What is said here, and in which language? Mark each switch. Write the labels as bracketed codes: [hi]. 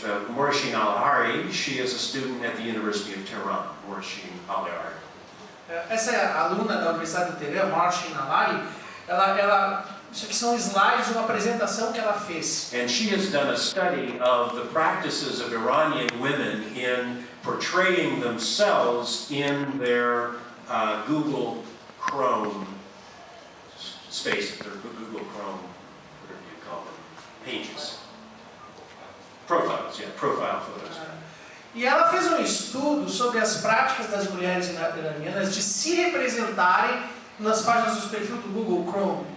[en] Morashin Al-Hari, she is a student at the University of Tehran, Morashin Al-Hari. [pt] Essa é a aluna da Universidade do Teherã, Morashin Al-Hari. Isso aqui são slides de uma apresentação que ela fez. [en] And she has done a study of the practices of Iranian women in portraying themselves in their Google Chrome spaces, or Google Chrome, whatever you call them, pages. Profiles, yeah, profile photos. [pt] E ela fez um estudo sobre as práticas das mulheres iranianas de se representarem nas páginas do perfil do Google Chrome.